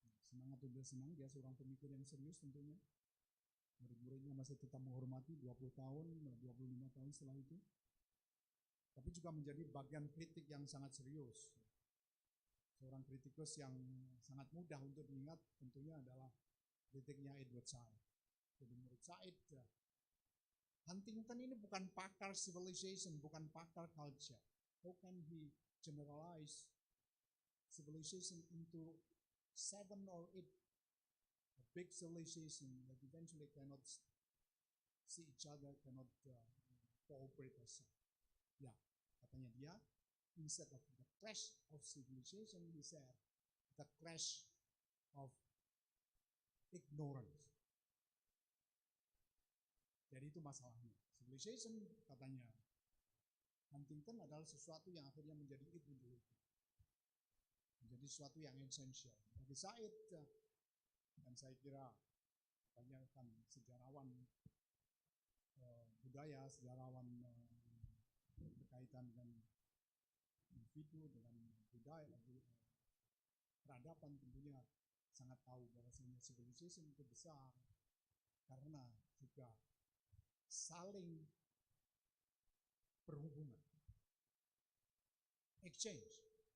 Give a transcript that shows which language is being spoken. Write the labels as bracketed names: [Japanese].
[Indonesian] Semangat udah senang, dia seorang pemikir yang serius tentunya. Murid-muridnya masih tetap menghormati 20 tahun, 25 tahun setelah itu. Tapi juga menjadi bagian kritik yang sangat serius. Seorang kritikus yang sangat mudah untuk diingat tentunya adalah kritiknya Edward Said. Jadi menurut Said, Huntington ini bukan pakar civilization, bukan pakar culture. [English] How can he generalize civilization into 7 or 8 big civilization that eventually cannot see each other, cannot cooperate as such. [Indonesian] Ya, katanya dia, [English] instead of the clash of civilization, he said the clash of ignorance. [Indonesian] Jadi itu masalahnya. Civilization, katanya Huntington, adalah sesuatu yang akhirnya menjadi ideologi, menjadi sesuatu yang esensial. Bagi Said, dan saya kira banyak kan sejarawan budaya, sejarawan berkaitan dengan individu, dengan budaya, peradaban, tentunya sangat tahu bahwasanya civilization itu besar karena juga saling berhubungan, exchange.